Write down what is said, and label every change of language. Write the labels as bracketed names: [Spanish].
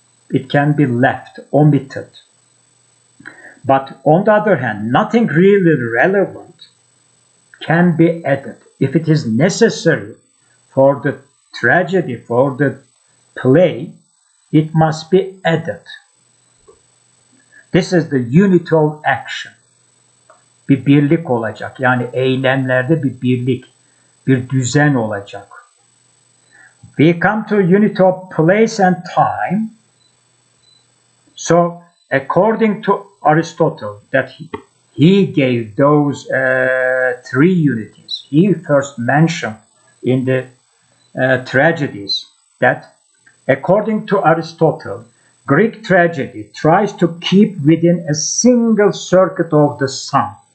[English] it can be left, omitted. But on the other hand, nothing really relevant can be added. If it is necessary for the tragedy, for the play, it must be added. This is the unity of action. [Turkish] Bir birlik olacak. Yani eylemlerde bir birlik, bir düzen olacak. [English] We come to unity of place and time. So, according to Aristotle, that he gave those three unities. He first mentioned in the tragedies that, according to Aristotle, Greek tragedy tries to keep within a single circuit of the sun.